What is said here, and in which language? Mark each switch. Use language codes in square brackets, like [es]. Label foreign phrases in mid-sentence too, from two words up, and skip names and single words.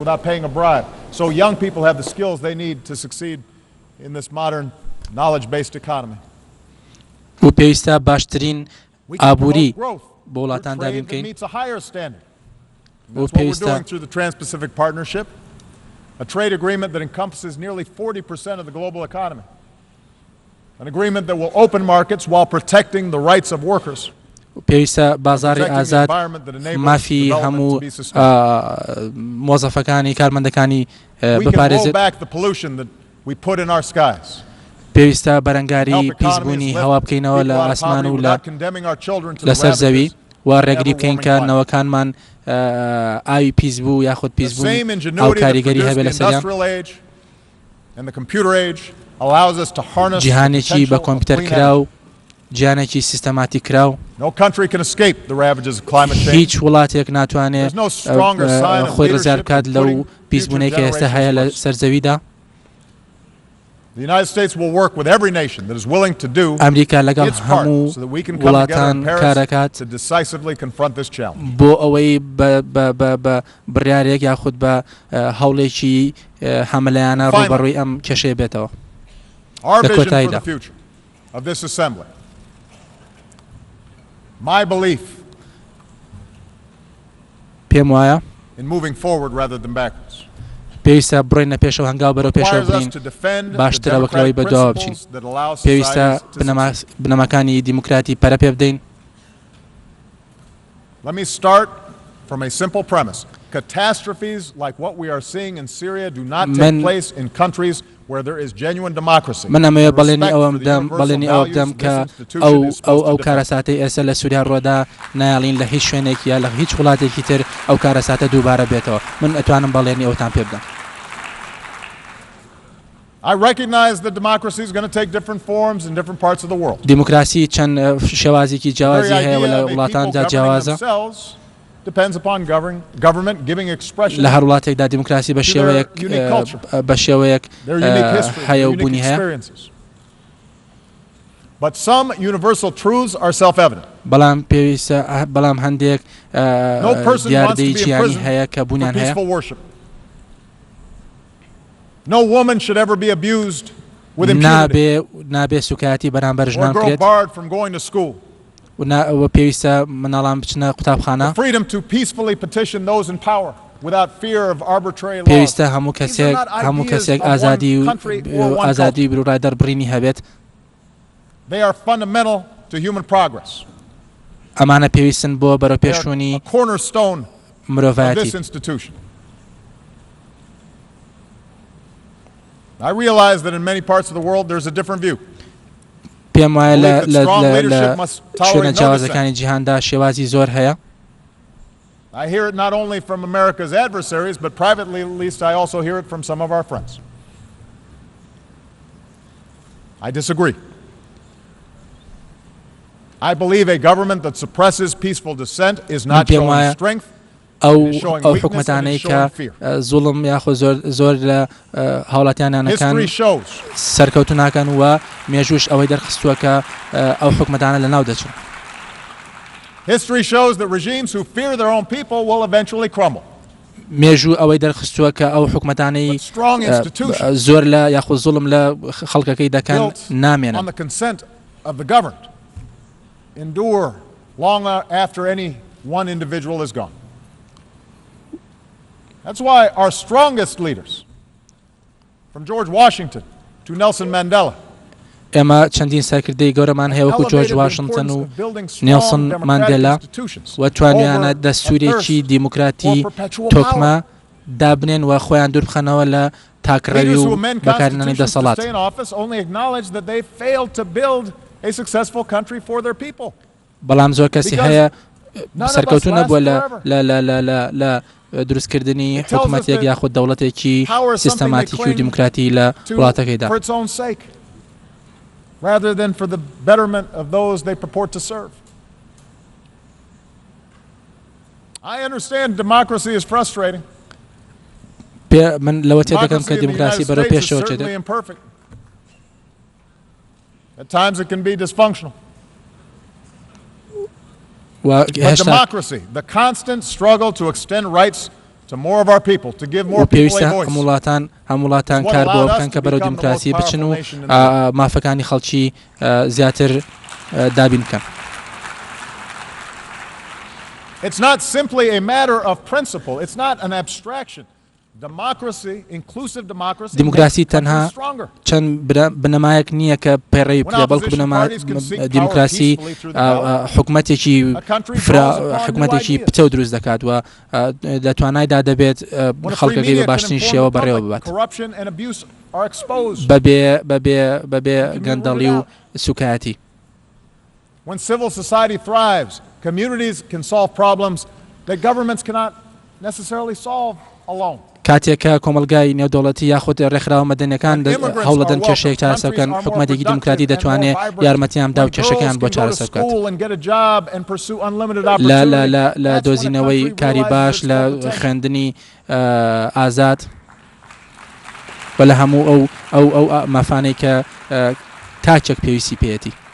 [en] without paying a bribe. So young people have the skills they need to succeed in this modern knowledge-based economy. [ckb] و پێویستە باشترین [en] We can [ckb] ئابووری [en] promote growth [ckb] بۆ وڵاتان [en] through [ckb] دابین [en] trade that [ckb] بکەین [en] meets a higher standard. [ckb] و [en] That's what we're [ckb] پێویستە [en] doing through the Trans-Pacific Partnership, a trade agreement that encompasses nearly 40% of the global economy. An agreement that will open markets while protecting the rights of workers. [ckb] پێویستە بازاری [en] Protecting the [ckb] ئازاد [en] environment that enables [ckb] مافی [en] development [ckb] هەموو [en] to be sustained. [ckb] مۆزەفەکانی کارمەندەکانی [en] We can roll [ckb] بپارێزێت [en] back the pollution that we put in our skies. [ckb] پێویستە بەرەنگاری [en] Help [ckb] پیسبوونی [en] economies [ckb] هەوا [en] lift [ckb] بکەینەوە لە [en] people out of [ckb] ئاسمان [en] poverty [ckb] و لە [en] without condemning our children to the [ckb] لەسەر زەوی [en] ravages [ckb] و ڕێگری بکەین [en] ever-warming [ckb] کە [en] climate. [ckb] نەوەکانمان ئاوی پیسبوو یاخود [en] The [ckb] پیسبوون [en] same [ckb] ئەو [en] ingenuity that [ckb] کاریگەری [en] produced [ckb] هەبێت [en] the [ckb] لە سەریان [en] industrial age and the computer age allows us to harness the [ckb] جیهانێکی بە [en] potential of [ckb] کۆمپیوتەر [en] clean [ckb] کرا و [en] energy. [ckb] جیهانێکی سیستەماتی کرا و [en] No country can escape the ravages of climate change. [ckb] هیچ وڵاتێک ناتوانێت [en] There's no stronger sign of [ckb] خۆی ڕزگار [en] leadership [ckb] بکات [en] than [ckb] لەو [en] putting [ckb] پیسبوونەی کە [en] future [ckb] ئێستا هەیە لە [en] generations first. [ckb] سەرزەویدا. [en] The United States will work with every nation that is willing to do [ckb] ئەمریکا لەگەڵ [en] its part [ckb] هەموو [en] so that we can come together [ckb] وڵاتان [en] in Paris [ckb] کارەکات [en] to decisively confront this challenge. [ckb] بۆ ئەوەی بە بڕیارێک یاخود بە هەوڵێکی هەملەیانە ڕوبەڕووی ئەم کێشەیە بێتەوە. [en] Our vision for the [ckb] کۆتاییدا. [en] future of this assembly, my belief [ckb] پێم وایە [en] in moving forward rather than backwards, [ckb] پێویستە بڕۆینە پێشەوە هەنگاو بەرەو پێشەوە [en] requires us [ckb] بڕین [en] to defend the [ckb] باشترە وەکلەوەی [en] democratic [ckb] بەدواوە بچین. [en] principles that allow [ckb] پێویستە [en] societies to succeed. [ckb] بنەماکانی دیموکراتی پەرە پێ بدەین. [en] Let me start from a simple premise. Catastrophes like what we are seeing in Syria do not take [ckb] من- [en] place in countries where there is genuine democracy. [ckb] من ئەمەوێ [en] and [ckb] بەڵێنی [en] respect [ckb] ئەوەم [en] for the [ckb] دەم [en] universal [ckb] بەڵێنی ئەو [en] values [ckb] دەم [en] this [ckb] کە [en] institution is supposed [ckb] ئەو [en] to defend. [ckb] کارەساتەی ئێستا لە سووریا ڕۆدا نایڵین لە هیچ شوێنێک یا لە هیچ وڵاتێکی تر ئەو کارەساتە دووبارە بێتەوە. من ئەتوانم بەڵێنی ئەوتان پێ بدەم. [en] I recognize that democracy is going to take different forms in different parts of the world. [ckb] دیموکراسی چەند شێوازێکی [en] The very [ckb] جیاوازی هەیە و [en] idea [ckb] لە [en] of a people [ckb] وڵاتاندا [en] governing [ckb] جیاوازە. [en] themselves depends upon government giving expression [ckb] لە هەر وڵاتێکدا دیموکراسی بە شێوەیەک [en] unique culture. [ckb] بە شێوەیەک [en] their unique history, [ckb] هەیە [en] their [ckb] و [en] unique [ckb] بوونی هەیە. [en] experiences. But some universal truths are self-evident. [ckb] بەڵام هەندێک [en] No person wants to [ckb] دیاردەی [en] be in [ckb] جیانی [en] prison [ckb] هەیە کە [en] for [ckb] بوونیان هەیە. [en] peaceful worship. No woman should ever be abused with impunity [ckb] نابێ سوکایەتی بەرامبەر [en] or [ckb] ژنان [en] a girl [ckb] بکرێت [en] barred from going to school. [ckb] و پێویستە مناڵان بچنە قوتابخانە. [en] The freedom to peacefully petition those in power without fear of arbitrary laws. [ckb] پێویستە هەموو [en] These are not [ckb] هەموو [en] ideas [ckb] کەسێک [en] of one [ckb] ئازادی [en] country or one [ckb] ئازادی [en] culture. [ckb] بروڕای دەربڕینی هەبێت. [en] They are fundamental to human progress. [ckb] ئەمانە پێویستن بۆ بەرەو [en] They are [ckb] پێشوونی [en] a cornerstone of this [ckb] مرۆڤایەتی. [en] institution. I realize that in many parts of the world there's a different view. [ckb] پێم وایە [en] believe that strong [ckb] لە [en] leadership must tolerate [ckb] شوێنە [en] no [ckb] جیاوازەکانی جیهاندا شێوازی زۆر هەیە. [en] I hear it not only from America's adversaries, but privately at least I also hear it from some of our friends. I disagree. I believe a government that suppresses peaceful dissent is not [ckb] پێم [en] showing [ckb] وایە [en] strength. [ckb] ئەو حکومەتانەی کە زوڵم یاخۆ زۆر لە هاوڵاتیانەکان [en] History shows [ckb] سەرکەوتو ناکەن و مێژوش ئەوەی دەرخستووە کە ئەو حکومەتانە لە ناو دەچن. [en] History shows that regimes who fear their own people will eventually crumble. [ckb] مێژوو ئەوەی دەرخستووە کە ئەو حکومەتانەی [en] But strong institutions [ckb] زۆر لە یاخۆ زوڵم لە خەڵکەکەی دەکەن [en] built on [ckb] نامێنن. [en] the consent of the governed endure long after any one individual is gone. That's why our strongest leaders, from George Washington to Nelson Mandela, [ckb] ئێمە چەندین سەرکردەی گەورەمان هەیە وەکو جۆرج واشنگتن و نیلسن ماندێلا و توانیانە دەستوورێکی دیموکراتی تۆکمە دابنێن و خۆیان دوور بخەنەوە لە تاکڕەوی و بەکارهێنانی دەسەڵات. بەڵام زۆر کەسی هەیە سەرکەوتو نەبووە لە دروستکردنی حکوومەتێک یاخود دەوڵەتێکی سیستەماتیکی و دیموکراتی لە وڵاتەکەیدا. [en] rather than for the betterment of those they purport to serve. I understand democracy is frustrating. [ckb] من لەوە تێدەکەم کە دیموکراسی بەرەو پێشەوە چێتێت. [en] imperfect. At times it can be dysfunctional. But democracy, the constant struggle to extend rights to more of our people, to give more [ckb] و [en] people [ckb] پێویستە [en] a voice. [ckb] هەموڵاتان کار بۆ بکەن کە بەرەو دیموکراسی بچن و مافەکانی خەڵکی زیاتر دابین بکەن. [en] It's not simply a matter of principle. It's not an abstraction. Democracy, inclusive democracy, [ckb] دیموکراسی [en] makes countries [ckb] تەنها [en] stronger. [ckb] چەند بنەمایەک نییە کە پەیڕەوی بکرێ بەڵکو دیموکراسی حکومەتێکی حکومەتێکی پچە و دروست دەکات و لە توانایدا دەبێت خەڵکەکەی بە باشترین شێوە بەڕێوە ببات بەبێ گەندەڵی و سوکایەتی. [en] When civil society thrives, communities can solve problems that governments cannot necessarily solve alone. [ckb] کاتێکە کۆمەلگای نێودەوڵەتی یاخود ڕێکخراوە مەدەنیەکان هەوڵەدەن کێشەیەک چارەسەر بکەن، حکومەتێکی دیموکراتی دەتوانێت یارمەتیان بدا و کێشەکەیان بۆ چارەسەر بکات. لە دۆزینەوەی کاری باش، لە خوێندنی ئازاد و لە هەموو ئەو مافانەی کە تاچێک پێویستی پێیەتی.